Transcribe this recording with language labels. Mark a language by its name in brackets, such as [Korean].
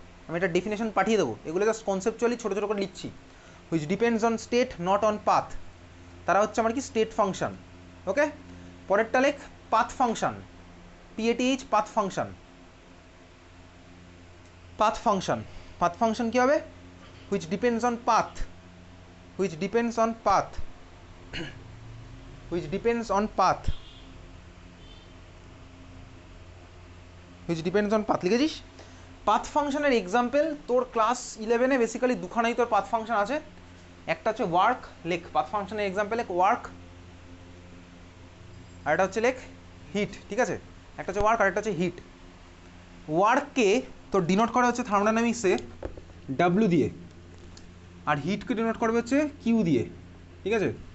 [Bangla] আমি এটা ডেফিনেশন পাঠিয়ে দেবো, এগুলো জাস্ট কনসেপচুয়ালি ছোটো ছোটো করে লিখছি। [English] which depends on state not on path, [Bangla] তারা হচ্ছে আমার কি স্টেট ফাংশন। ওকে, পরেরটা লেখ path function, PATH, path function. Path function, path function কী হবে? [English] which depends on path, which depends on path, which depends on path, which depends on path [Bangla] লিখেছিস? Path ফাংশনের example তোর class 11-এ basically দুখানাই তোর path function আছে, একটা হচ্ছে work, লেখ path ফাংশনের example লেখ ওয়ার্ক, আর একটা হচ্ছে লেখ হিট, ঠিক আছে? একটা হচ্ছে ওয়ার্ক আর একটা হচ্ছে হিট। ওয়ার্ককে তোর ডিনোট করা হচ্ছে থার্মোডাইনামিক্সে ডাব্লিউ দিয়ে, আর হিটকে ডিনোট করবে হচ্ছে কিউ দিয়ে, ঠিক আছে?